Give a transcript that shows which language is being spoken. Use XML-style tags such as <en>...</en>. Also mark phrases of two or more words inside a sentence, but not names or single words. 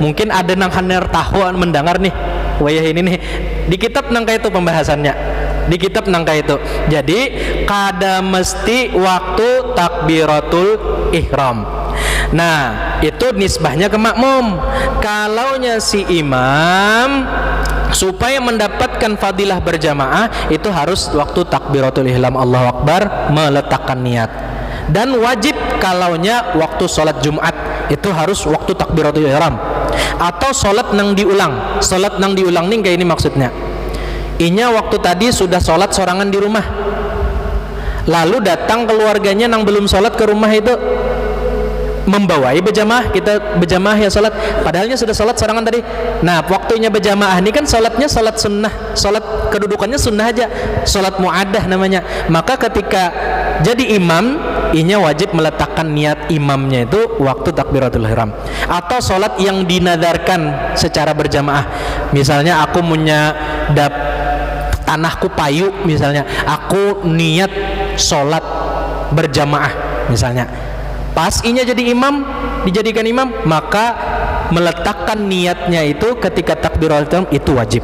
<bjn>Mungkin ada nang haner tahuan mendengar nih wayah ini nih, di kitab nangka itu pembahasannya, di kitab nangka itu. Jadi kada mesti waktu takbiratul ihram.</bjn> <id>Nah itu nisbahnya ke makmum. Kalaunya si imam supaya mendapatkan fadilah berjamaah itu harus waktu takbiratul ihram</id> <ar>الله أكبر</ar> <id>meletakkan niat. Dan wajib kalaunya waktu sholat Jumat itu harus waktu takbiratul ihram.</id> <bjn>Atau sholat nang diulang. Sholat nang diulang nih kayak ini maksudnya, inya waktu tadi sudah sholat sorangan di rumah, lalu datang keluarganya nang belum sholat ke rumah itu, membawai berjamaah, kita berjamaah ya sholat, padahalnya sudah sholat sorangan tadi.</bjn> <id>Nah waktunya berjamaah ini kan sholatnya sholat sunnah, sholat kedudukannya sunnah aja, sholat mu'adah namanya. Maka ketika jadi imam, inya wajib meletakkan niat imamnya itu waktu takbiratul ihram. Atau sholat yang dinadarkan secara berjamaah, misalnya aku punya tanahku payu, misalnya aku niat sholat berjamaah misalnya, pas inya jadi imam, dijadikan imam, maka meletakkan niatnya itu ketika takbiratul ihram itu wajib.</id>